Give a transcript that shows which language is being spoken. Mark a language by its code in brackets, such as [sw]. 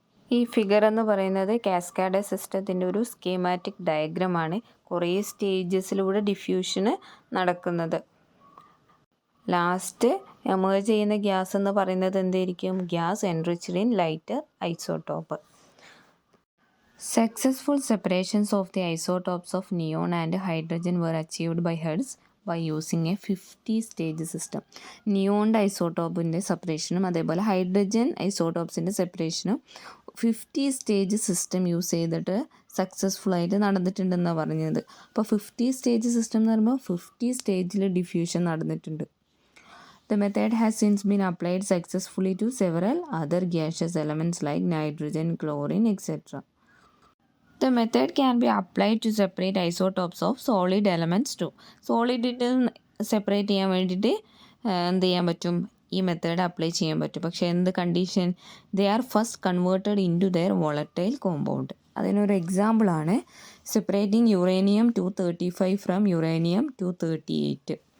[ml] ഈ ഫിഗർ എന്ന് പറയുന്നത് കാസ്കാഡെ സിസ്റ്റത്തിൻ്റെ ഒരു സ്കീമാറ്റിക് ഡയഗ്രമാണ്. കുറേ സ്റ്റേജസിലൂടെ ഡിഫ്യൂഷന് നടക്കുന്നത്. ലാസ്റ്റ് എമേർജ് ചെയ്യുന്ന ഗ്യാസ് എന്ന് പറയുന്നത് എന്തായിരിക്കും, [en] Gas enriched in lighter isotope. Successful separations of the isotopes of neon and hydrogen were achieved by Hertz by using a 50-stage system. [ml] നിയോണിൻ്റെ ഐസോട്ടോപ്പിൻ്റെ സെപ്പറേഷനും അതേപോലെ ഹൈഡ്രജൻ ഐസോട്ടോപ്സിൻ്റെ സെപ്പറേഷനും 50 സ്റ്റേജ് സിസ്റ്റം യൂസ് ചെയ്തിട്ട് സക്സസ്ഫുള്ളായിട്ട് നടന്നിട്ടുണ്ടെന്നാണ് പറഞ്ഞത്. അപ്പോൾ 50 സ്റ്റേജ് സിസ്റ്റം എന്ന് പറയുമ്പോൾ 50 സ്റ്റേജിൽ ഡിഫ്യൂഷൻ നടന്നിട്ടുണ്ട്. [en] The method has since been applied successfully to several other gaseous elements like nitrogen, chlorine, etc. The method can be applied to separate isotopes of solid elements too. [ml] സോളിഡിട്ട് separate ചെയ്യാൻ വേണ്ടിയിട്ട് എന്ത് ചെയ്യാൻ പറ്റും, ഈ മെത്തേഡ് അപ്ലൈ ചെയ്യാൻ പറ്റും. പക്ഷേ എന്ത് [en] Condition, they are first converted in to their volatile compound. [ml] അതിനൊരു എക്സാമ്പിളാണ് സെപ്പറേറ്റിംഗ് യുറേനിയം 235 ഫ്രം യുറേനിയം 238.